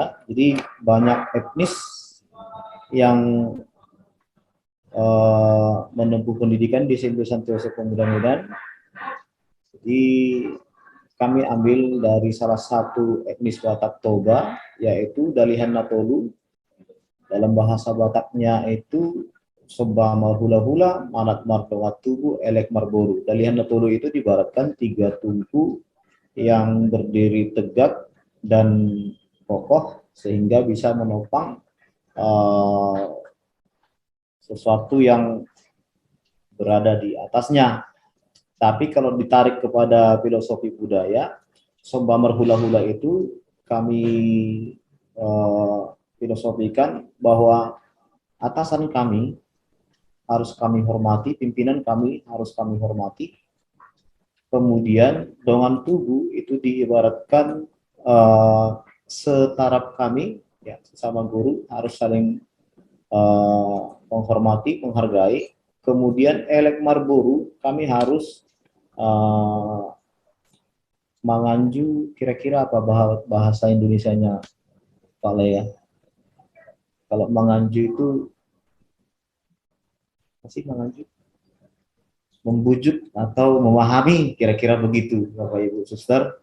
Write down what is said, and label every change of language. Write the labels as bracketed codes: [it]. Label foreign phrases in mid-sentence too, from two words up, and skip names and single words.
[id] Jadi banyak etnis yang menempuh pendidikan di SMP Santo Yosef Pemuda Medan. Jadi kami ambil dari salah satu etnis Batak Toba, yaitu Dalihan Natolu. Dalam bahasa Bataknya itu [bbc] Soba marhula-hula, manat martawat tubuh, elek marboru. [id] Dalihan Natolu itu dibaratkan 3 tungku yang berdiri tegak dan kokoh sehingga bisa menopang sesuatu yang berada di atasnya. Tapi kalau ditarik kepada filosofi budaya, [bbc] Soba marhula-hula [id] itu kami filosofikan bahwa atasan kami harus kami hormati, pimpinan kami harus kami hormati. Kemudian [bbc] dongan tubuh [id] itu diibaratkan setaraf kami, ya, sesama guru harus saling menghormati, menghargai. Kemudian [bbc] elek marboru, [id] kami harus manganju, kira-kira apa bahasa Indonesianya, Pak Lea? Kalau manganju itu masih mengajuk, membujuk atau memahami, kira-kira begitu Bapak Ibu suster.